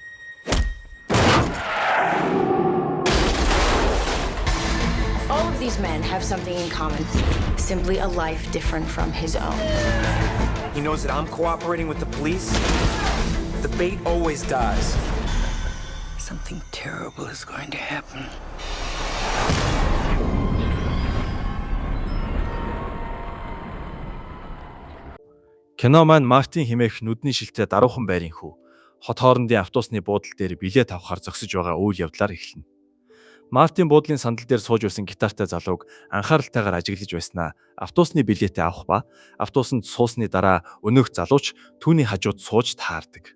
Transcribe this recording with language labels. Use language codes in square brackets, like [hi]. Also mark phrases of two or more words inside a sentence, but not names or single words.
[en] All of these men have something in common. Simply a life different from his own. He knows that I'm cooperating with the police. The bait always dies. Something terrible is going to happen. [mn] Кино маань Мартин хэмээх нүдний шилтэй даруухан байрын хүү хот хоорондын автобусны буудлын дээр билет авахар зогсож байгаа үйл явдлаар эхэлнэ. Мартин буудлын сандал дээр сууж байсан гитартай залууг анхааралтайгаар ажиглаж байснаа автобусны билетээ авах ба автобусанд суусны дараа өнөөх залууч түүний хажууд сууж таардаг.